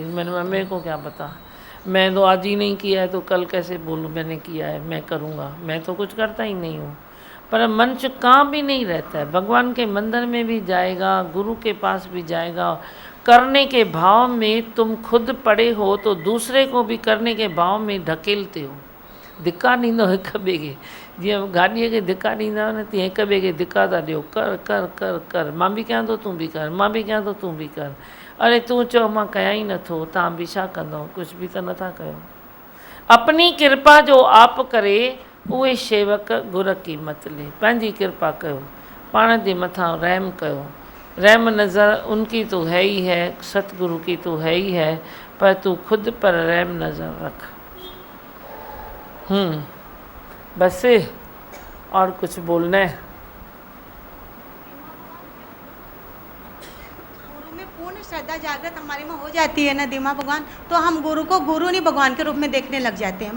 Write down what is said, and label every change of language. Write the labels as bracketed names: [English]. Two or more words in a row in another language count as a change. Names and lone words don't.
[Hindi] मेरे को क्या पता, मैं तो आज ही नहीं किया है तो कल कैसे बोलूँ मैंने किया है, मैं करूँगा। मैं तो कुछ करता ही नहीं हूँ। पर मन कहाँ भी नहीं रहता है, भगवान के मंदिर में भी जाएगा, गुरु के पास भी जाएगा। करने के भाव में तुम खुद पड़े हो तो दूसरे को भी करने के भाव में ढकेलते हो। [Sindhi] धिक्का ॾींदो हिक ॿिए खे, जीअं गाॾीअ खे धिक्का ॾींदा आहियो न, तीअं हिक ॿिए खे धिक्का था ॾियो, कर कर कर कर, मां बि कयां थो तूं बि कर, मां बि कयां थो तूं बि कर। अरे तूं चओ मां कयां ई नथो, तव्हां बि छा कंदव, कुझु बि त नथा कयो। [Hindi] अपनी कृपा जो आप करे उहे शेवक गुर की मत ले। [Sindhi] पंहिंजी कृपा कयो, पाण जे मथां रहम कयो। [Hindi] रहम नज़र उनकी तो है ही है, सतगुरु की तो है ही है, पर तू खुद पर रहम नज़र रख। बस और कुछ बोलना है? गुरु में पूर्ण श्रद्धा जागृत हमारे में हो जाती है ना दिमा भगवान, तो हम गुरु को गुरु नहीं भगवान के रूप में देखने लग जाते हैं।